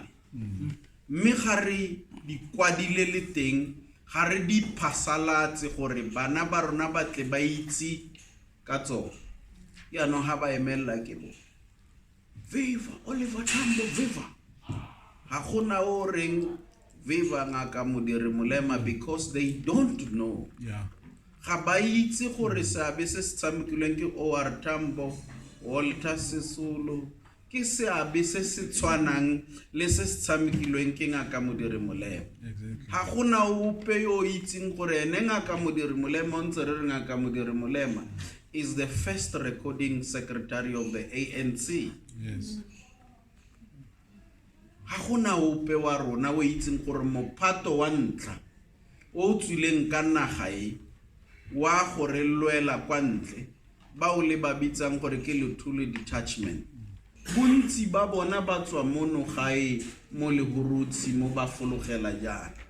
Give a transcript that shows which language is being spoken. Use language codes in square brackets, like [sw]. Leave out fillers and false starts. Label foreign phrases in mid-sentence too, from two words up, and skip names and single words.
[tn] mme ga re di kwadile le teng ga re di phasalatse gore bana ba rona ba tle ba itse ka tsona ya no ha ba emela ke bo viva Oliver Tambo viva ha gona o reng viva ngaka modiri Molema [en] because they don't know [tn] ga ba itse gore seabe se se tshamekilweng ke OR Tambo Walter Sisulu ke seabe se se tshwanang le se se tshamekilweng ke ngaka modiri Molema ha gona ope yo itseng gore ene ngaka modiri Molema o ntse re ngaka modiri Molema [en] is the first recording secretary of the ANC. Yes. [tn] Ha gona ope wa rona o itseng gore mophato wa ntla o tswileng ka naga e wa gore lwela kwa ntle ba o le ba bitsang gore ke Luthuli detachment bontsi ba bona ba tswa mono gae mo le burutsi mo ba fologela jana